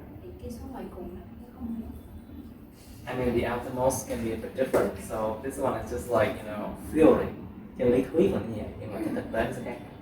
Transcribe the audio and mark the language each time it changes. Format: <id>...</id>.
<vi>Thì cái số ngoài cùng là không.</vi> <en>I mean the outermost can be a bit different, so this one is just like, theory.</en> <vi>Trên lý thuyết là như vậy, nhưng mà trên thực tế nó sẽ khác.</vi>